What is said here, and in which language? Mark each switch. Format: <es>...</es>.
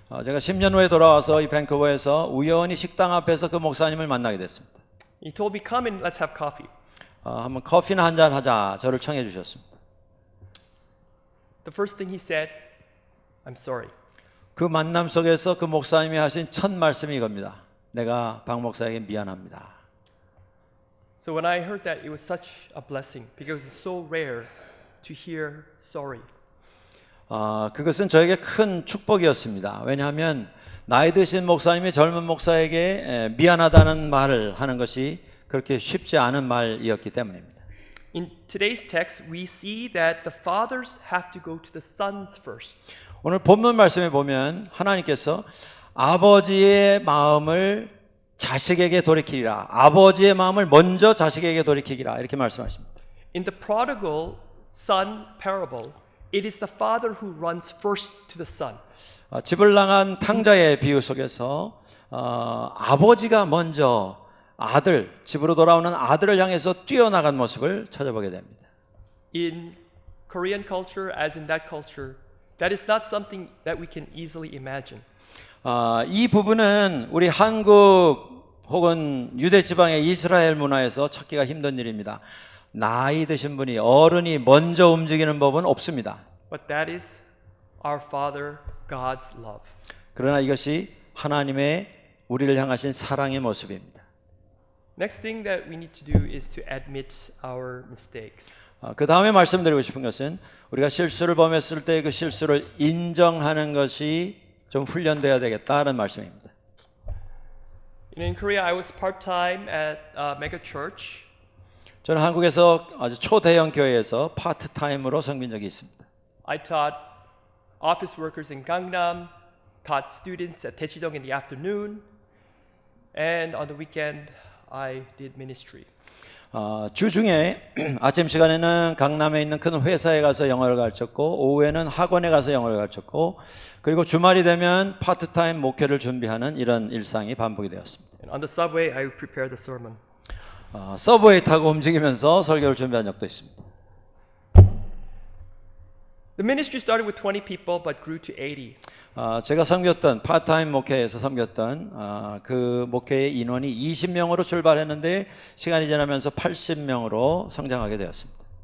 <ko>제가 10년 후에 돌아와서 이 밴쿠버에서 우연히 식당 앞에서 그 목사님을 만나게 됐습니다.</ko> <en>He told me, come in, let's have coffee.</en> <ko>한번 커피나 한잔 하자 저를 청해 주셨습니다.</ko> <en>The first thing he said, I'm sorry.</en> <ko>그 만남 속에서 그 목사님이 하신 첫 말씀이 이겁니다. 내가 박 목사에게 미안합니다.</ko> <en>So when I heard that, it was such a blessing because it's so rare to hear sorry.</en> <ko>그것은 저에게 큰 축복이었습니다. 왜냐하면 나이 드신 목사님이 젊은 목사에게 미안하다는 말을 하는 것이 그렇게 쉽지 않은 말이었기 때문입니다.</ko> <en>In today's text, we see that the fathers have to go to the sons first.</en> <ko>오늘 본문 말씀에 보면 하나님께서 아버지의 마음을 자식에게 돌이키리라. 아버지의 마음을 먼저 자식에게 돌이키기라. 이렇게 말씀하십니다.</ko> <en>In the prodigal son parable, it is the father who runs first to the son.</en> <ko>집을 나간 탕자의 비유 속에서 아버지가 먼저 아들, 집으로 돌아오는 아들을 향해서 뛰어나간 모습을 찾아보게 됩니다.</ko> <en>In Korean culture, as in that culture, that is not something that we can easily imagine.</en> <ko>이 부분은 우리 한국 혹은 유대 지방의 이스라엘 문화에서 찾기가 힘든 일입니다. 나이 드신 분이 어른이 먼저 움직이는 법은 없습니다.</ko> <en>But that is our Father, God's love.</en> <ko>그러나 이것이 하나님의 우리를 향하신 사랑의 모습입니다.</ko> <en>Next thing that we need to do is to admit our mistakes.</en> <ko>그 다음에 말씀드리고 싶은 것은 우리가 실수를 범했을 때 그 실수를 인정하는 것이 좀 훈련돼야 되겠다는 말씀입니다.</ko> <en>In Korea, I was part-time at a mega church.</en> <ko>저는 한국에서 아주 초대형 교회에서 파트타임으로 섬긴 적이 있습니다.</ko> <en>I taught office workers in Gangnam, taught students at Daejeong in the afternoon, and on the weekend, I did ministry.</en> <ko>주중에 아침 시간에는 강남에 있는 큰 회사에 가서 영어를 가르쳤고 오후에는 학원에 가서 영어를 가르쳤고 그리고 주말이 되면 파트타임 목회를 준비하는 이런 일상이 반복이 되었습니다.</ko> <en>And on the subway, I would prepare the sermon.</en> <ko>서브웨이 타고 움직이면서 설교를 준비한 적도 있습니다.</ko> <en>The ministry started with 20 people but grew to 80.</en> <ko>제가 섬겼던 파트타임 목회에서 섬겼던 그 목회의 인원이 20명으로 출발했는데 시간이 지나면서 80명으로 성장하게 되었습니다.</ko>